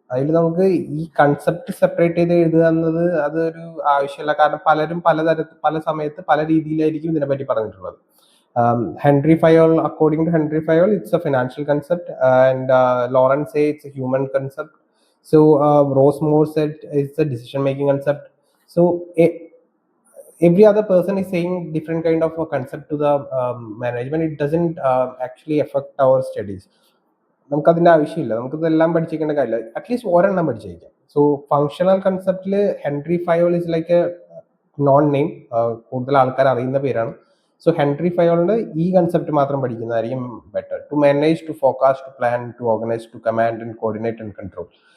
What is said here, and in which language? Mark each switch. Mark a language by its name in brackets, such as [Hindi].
[Malayalam] അതിൽ നമുക്ക് ഈ കൺസെപ്റ്റ് സെപ്പറേറ്റ് ചെയ്ത് എഴുതുക എന്നത് അതൊരു ആവശ്യമില്ല. കാരണം പലരും പല സമയത്ത് പല രീതിയിലായിരിക്കും ഇതിനെപ്പറ്റി പറഞ്ഞിട്ടുള്ളത്. [English] Henri Fayol, according to Henri Fayol, it's a financial concept and Lawrence say it's a human concept. So Ross Moore said it's a decision making concept. So every other person is saying different kind of a concept to the management. It doesn't actually affect our studies. [Malayalam] നമുക്കതിൻ്റെ ആവശ്യമില്ല, നമുക്കിതെല്ലാം പഠിച്ചിരിക്കേണ്ട കാര്യമില്ല. At least ഒരെണ്ണം പഠിച്ചിരിക്കാം. So functional കൺസെപ്റ്റിൽ Henry Fayol [English] is like a known name, [Malayalam] കൂടുതൽ ആൾക്കാർ അറിയുന്ന പേരാണ്. So Henry ഫയോളിന്റെ ഈ കൺസെപ്റ്റ് മാത്രം പഠിക്കുന്നതായിരിക്കും better. [English] To manage, to focus, to plan, to organise, to command and coordinate and control.